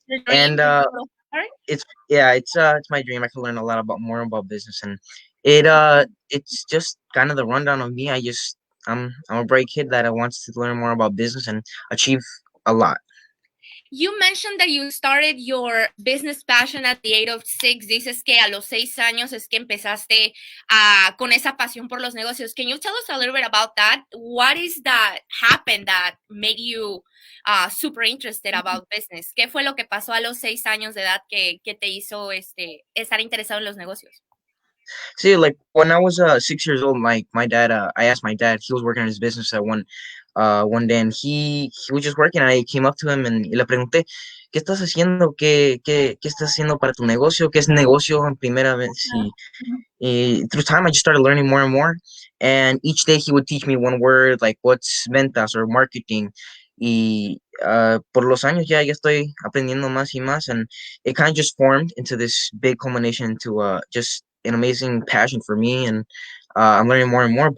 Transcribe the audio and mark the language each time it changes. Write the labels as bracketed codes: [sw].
[en] And it's my dream. I can learn a lot more about business, and it's just kind of the rundown of me. I'm a bright kid that wants to learn more about business and achieve a lot. You mentioned that you started your business passion at the age of 6. [es] Dices que a los 6 años es que empezaste con esa pasión por los negocios. [en] Can you tell us a little bit about that? What is that happened that made you super interested about business? [es] ¿Qué fue lo que pasó a los 6 años de edad que te hizo estar interesado en los negocios? [en] See, like when I was 6 years old, my dad, I asked my dad, he was working on his business at one day, and he was just working, and I came up to him and [es] le pregunté, ¿qué estás haciendo? ¿Qué estás haciendo para tu negocio? ¿Qué es negocio en primera vez? [en] Y through time, I just started learning more and more, and each day he would teach me one word, like what's ventas or marketing. [es] Y por los años ya estoy aprendiendo más y más, [en] and it kind of just formed into this big culmination into just an amazing passion for me, and I'm learning more and more.